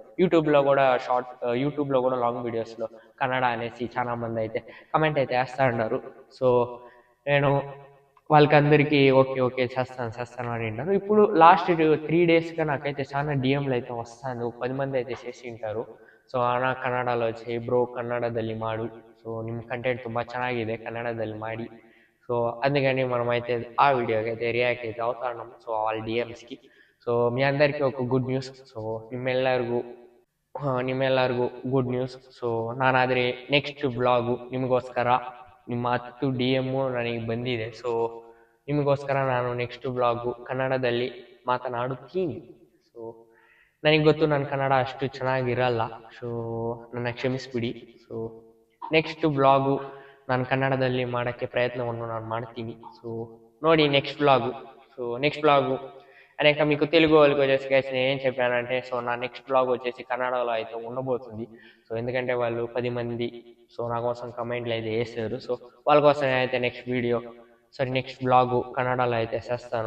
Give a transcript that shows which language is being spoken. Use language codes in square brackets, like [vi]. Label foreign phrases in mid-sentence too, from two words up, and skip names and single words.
[te] యూట్యూబ్లో కూడా [en] long videos [te] కన్నడ అనేసి చాలా మంది అయితే కమెంట్ అయితే వేస్తూ ఉన్నారు. సో నేను వాళ్ళకందరికీ ఓకే చేస్తాను అని అంటారు. ఇప్పుడు లాస్ట్ 3 డేస్గా నాకైతే చాలా డిఎంలు అయితే వస్తాను. 10 మంది అయితే చేసి ఉంటారు. [kn] ಸೊ ನಾ ಕನ್ನಡలో వచ్చి ಬ್ರೋ ಕನ್ನಡದಲ್ಲಿ ಮಾಡು, ಸೊ ನಿಮ್ಮ ಕಂಟೆಂಟ್ ತುಂಬ ಚೆನ್ನಾಗಿದೆ, ಕನ್ನಡದಲ್ಲಿ ಮಾಡಿ. [te] సో అందుకని మనమైతే ఆ వీడియోకి అయితే రియాక్ట్ అయితే అవుతున్నాం. సో వాళ్ళ డిఎమ్స్కి. సో మీ అందరికీ ఒక [en] good news. [kn] ಸೊ ನಿಮ್ಮೆಲ್ಲರಿಗೂ [en] good news. [kn] ಸೊ ನಾನಾದರೆ [en] next blog [kn] ನಿಮಗೋಸ್ಕರ, ನಿಮ್ಮ 10 DM ನನಗೆ ಬಂದಿದೆ. ಸೊ ನಿಮಗೋಸ್ಕರ ನಾನು [en] next blog [kn] ಕನ್ನಡದಲ್ಲಿ ಮಾತನಾಡುತ್ತೀನಿ. ಸೊ ನನಗೆ ಗೊತ್ತು ನನ್ನ ಕನ್ನಡ ಅಷ್ಟು ಚೆನ್ನಾಗಿರಲ್ಲ. ಸೊ ನನ್ನ ಕ್ಷಮಿಸ್ಬಿಡಿ. ಸೊ [en] next blog [kn] ನಾನು ಕನ್ನಡದಲ್ಲಿ ಮಾಡೋಕ್ಕೆ ಪ್ರಯತ್ನವನ್ನು ನಾನು ಮಾಡ್ತೀನಿ. [te] సో ನೋಡಿ [en] next blog [te] అనేక మీకు తెలుగు వాళ్ళకి వచ్చేసి గైస్ నేను ఏం చెప్పానంటే, సో నా [en] next blog [te] వచ్చేసి కన్నడలో అయితే ఉండబోతుంది. సో ఎందుకంటే వాళ్ళు 10 మంది సో నా కోసం కమెంట్లు అయితే వేసారు. సో వాళ్ళ కోసం నేనైతే [en] next blog [te] కన్నడలో అయితే చేస్తాను.